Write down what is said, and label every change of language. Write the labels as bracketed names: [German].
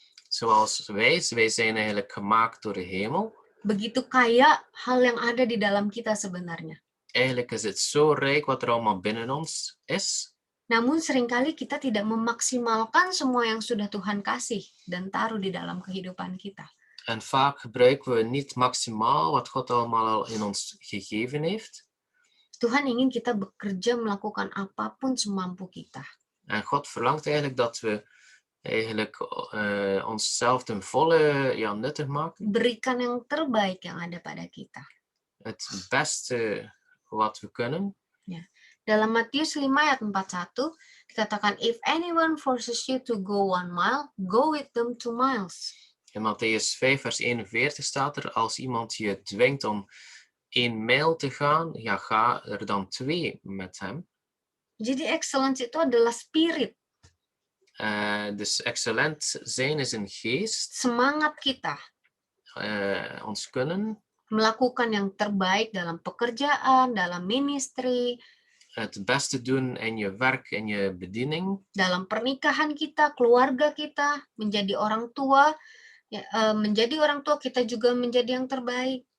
[Dutch] Zoals wij zijn eigenlijk gemaakt door de hemel. [Indonesian] Begitu kaya hal yang ada di dalam kita sebenarnya. [Dutch] Eigenlijk is het zo rijk wat er allemaal binnen ons is. [Indonesian] Namun seringkali kita tidak memaksimalkan semua yang sudah Tuhan kasih dan taruh di dalam kehidupan kita. [Dutch] En vaak gebruiken we niet maximaal wat God allemaal al in ons gegeven heeft. [Indonesian] Tuhan ingin kita bekerja melakukan apapun semampu kita. [Dutch] En God verlangt eigenlijk dat we eigenlijk onszelf ten volle nuttig maken. [Indonesian] Berikan yang terbaik yang ada pada kita. [Dutch] Het beste wat we kunnen. [Indonesian] Ya. Dalam Matius 5 ayat 41 dikatakan, [English] if anyone forces you to go 1 mile, go with them 2 miles. [Dutch] In Matthäus 5 vers 41 staat er, als iemand je dwingt om 1 mijl te gaan, ja, ga er dan 2 met hem. [Indonesian] Jadi excellence itu adalah spirit. [Dutch] Dus excellent zijn is een geest. [Indonesian] Semangat kita. [Dutch] Ons kunnen. [Indonesian] Melakukan yang terbaik dalam pekerjaan, dalam ministry. [Dutch] Het beste doen in je werk, in je bediening. [Indonesian] Dalam pernikahan kita, keluarga kita, menjadi orang tua. Menjadi orang tua kita juga menjadi yang terbaik.